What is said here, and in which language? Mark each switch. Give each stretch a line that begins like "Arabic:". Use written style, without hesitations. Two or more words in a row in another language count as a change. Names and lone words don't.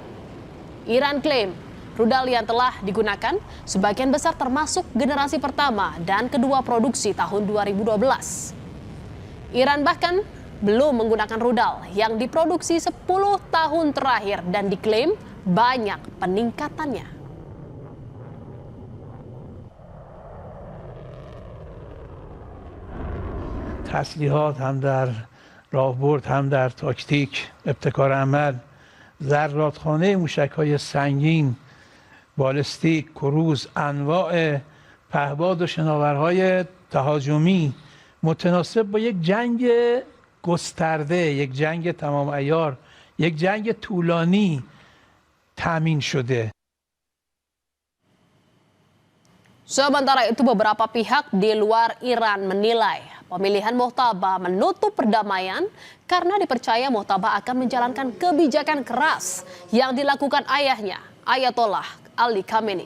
Indonesian: Iran klaim rudal yang telah digunakan sebagian besar termasuk generasi pertama dan kedua produksi tahun 2012. Iran bahkan belum menggunakan rudal yang diproduksi 10 tahun terakhir dan diklaim banyak peningkatannya.
Persian: تسلیحات هم در راهبرد هم در تاکتیک ابتکار عمل ذراتخانه موشک‌های سنگین بالستیک کروز انواع پهپاد و شناورهای تهاجمی متناسب با یک جنگ گسترده، یک جنگ تمام عیار، یک جنگ طولانی تأمین شده.
Indonesian: Sementara itu beberapa pihak di luar Iran menilai pemilihan Mojtaba menutup perdamaian karena dipercaya Mojtaba akan menjalankan kebijakan keras yang dilakukan ayahnya, Ayatollah Ali Khamenei.